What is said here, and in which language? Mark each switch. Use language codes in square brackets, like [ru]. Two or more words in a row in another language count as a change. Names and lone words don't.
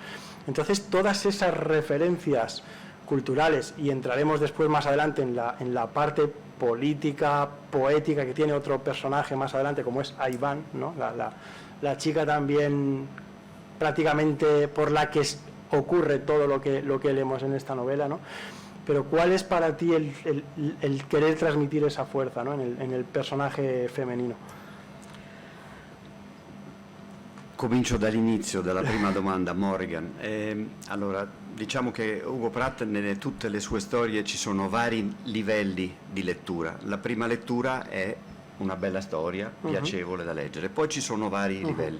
[es] Entonces, todas esas referencias culturales, y entraremos después más adelante en la parte política, poética, que tiene otro personaje más adelante, como es Iván, ¿no? La chica también prácticamente por la que ocurre todo lo que leemos en esta novela, ¿no? Pero ¿cuál es para ti el querer transmitir esa fuerza, ¿no? en el personaje femenino? [it] Comincio dall'inizio, dalla prima domanda, Morrigan. Allora, diciamo che Hugo Pratt, nelle tutte le sue storie ci sono vari livelli di lettura. La prima lettura è una bella storia, piacevole da leggere, poi ci sono vari livelli.